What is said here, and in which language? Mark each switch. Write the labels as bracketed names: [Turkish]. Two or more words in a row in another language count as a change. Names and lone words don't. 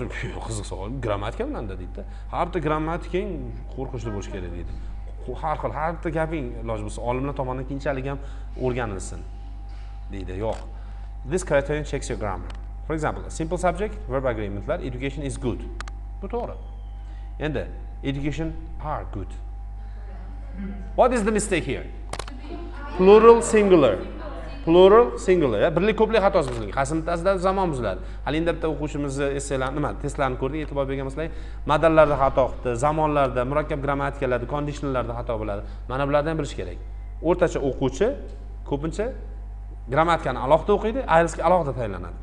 [Uzbek] Qiziq savol. Grammatika bilan deydi. Har bitta grammatiking qo'rqinchli bo'lish kerak deydi. Har bitta gaping iloji bo'lsa olimlar tomonidan keyinchalik ham o'rganilsin deydi. Yo'q. [English] This criterion checks your grammar. For example, a simple subject, verb agreementlar, education is good. [Uzbek] Bu to'g'ri. Endi [English] education are good. What is the mistake here? Plural singular. Plural singular. [Uzbek] Birlik ko'plik xatosi buzilgan. Qaysi bittasida zamon buziladi. Hali endi bitta o'quvchimizni essaylarni, testlarni ko'rdik, e'tibor berganmizlar. Modallarda xato qildi, zamonlarda, murakkab grammatikalarda, conditionallarda xato bo'ladi. Mana bulardan bilish kerak. O'rtacha o'quvchi ko'pincha grammatikani alohida o'qiydi, IELTSga alohida tayyorlanadi.